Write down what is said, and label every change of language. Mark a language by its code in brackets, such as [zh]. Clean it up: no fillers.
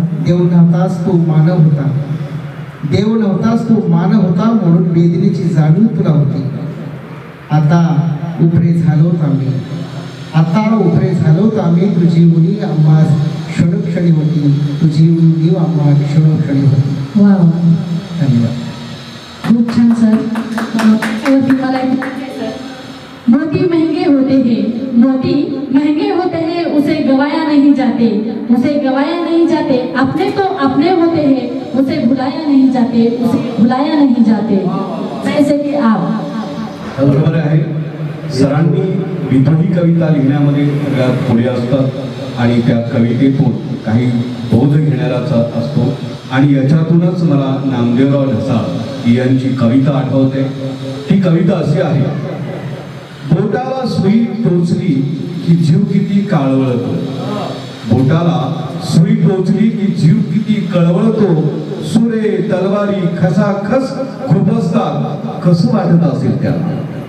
[mr] देव नव्हतास तू मानव होता, देव नव्हतास तू मानव होता, म्हणून वेदनेची जाणीव तुला होती. आता उपरे झालोत आम्ही, आता उपरे झालोत आम्ही, तुझी उणीव आम्हा क्षणोक्षणी होती, तुझी उणीव आम्हा क्षणोक्षणी होती. वा, धन्यवाद. खूप छान सर. वरती मला एक सर, [hi] मोती महंगे होते हैं, मोती महंगे होते हैं, उसे गवाया नहीं जाते, उसे गवाया नहीं जाते. अपने तो अपने होते हैं, उसे भुलाया नहीं जाते, उसे भुलाया नहीं जाते. जैसे की आप. [mr] बरोबर आहे. सरांनी विद्रोही कविता लिहिण्यामध्ये सगळ्यात पुढे असतात आणि त्या कवितेतून काही बोध घेणाराचा असतो. आणि याच्यातूनच मला नामदेवराव ढसाळ यांची कविता आठवते. ती कविता अशी आहे. बोटाला सुई टोचली की जीव किती काळवळतो, बोटाला सुई टोचली की जीव किती कळवळतो, सुरे तलवारी खसाखस खुपसतात, कसं वाटत असेल त्याला.